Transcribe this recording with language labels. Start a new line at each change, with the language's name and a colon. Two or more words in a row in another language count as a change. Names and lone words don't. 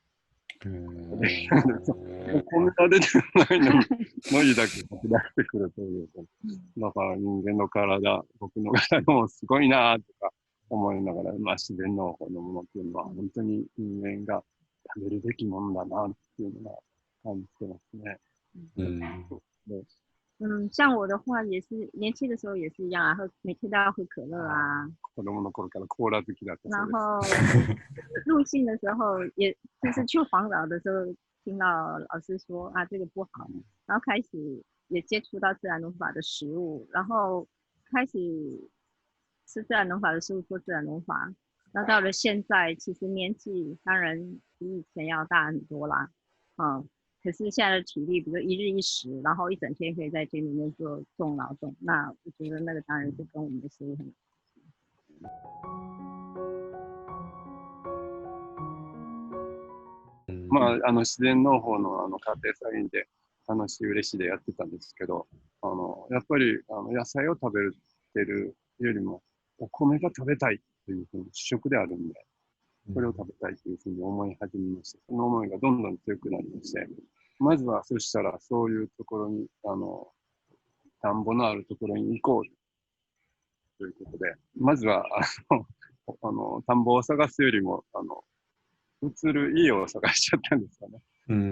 Japanese: こんな出てないのに、海苔だけ吐き出してくるという。だから人間の体、僕の体もすごいなとか思いながら、自然農法のものっていうのは、本当に人間が食べるべきものだなっていうのが感じてますね。
Chinese: 像我的话也是年轻的时候也是一样啊，每天都要喝可乐啊。
Japanese: 子供の頃からコーラ好きだった
Chinese: 然后入信的时候，也就是去黄岛的时候，听到老师说啊这个不好，然后开始也接触到自然农法的食物，然后开始吃自然农法的食物，做自然农法。那到了现在，其实年纪当然比以前要大很多啦，可是现在的体力，比如一日一食，然后一整天可以在田里面做重劳动，那我觉得那个当然是跟我们的食物很。
Japanese: まあ、自然農法の家庭菜園で楽しい、嬉しいでやってたんですけど、やっぱり野菜を食べてるよりも、お米が食べたいというふうに主食であるんで、これを食べたいというふうに思い始めまして、その思いがどんどん強くなりまして、まずはそしたらそういうところに、田んぼのあるところに行こうということで、まずは田んぼを探すよりも、移る家を探しちゃったんですよね。